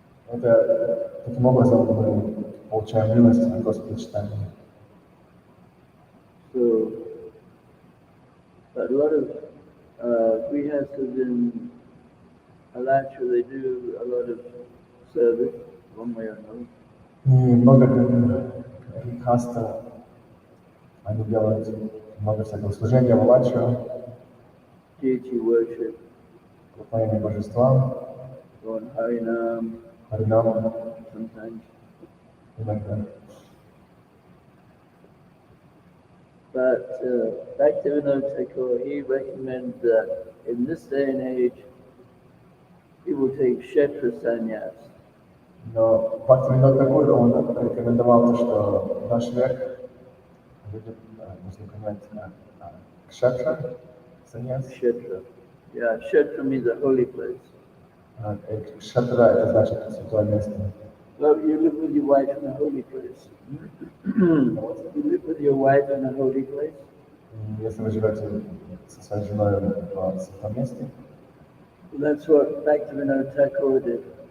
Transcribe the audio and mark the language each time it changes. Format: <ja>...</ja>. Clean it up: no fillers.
<ru>Это таким образом мы получаем милость от Господа Чайтаньи.</ru> <en>So, but a lot of grihastas in Alatra, they do a lot of service, one way or another.</en> <ru>И много хаста, они делают много всякого служения в Алачу,</ru> <en>Deity worship,</en> <ru>поклонение божествам,</ru> <en>go on Harinam,</en> <ru>Харинаму,</ru> <en>sometimes.</en> <ru>иногда.</ru> <en>But Bhaktivinoda Thakur, he recommends that in this day and age, people take Kshetra sannyas.</en> <ru>Но Бхактивинода Такур, он рекомендовал то, что в наш век люди нужно принять кшетра, саньяс.</ru> <en>Kshetra. Yeah, Kshetra means a holy place.</en> <ru>Кшетра — это значит святое место.</ru> <en>Well, you live with your wife in a holy place. You live with your wife in a holy place.</en> <ru>И если вы живете со своей женой в святом месте,</ru> <en>That's what Bhaktivinoda Thakur did.</en>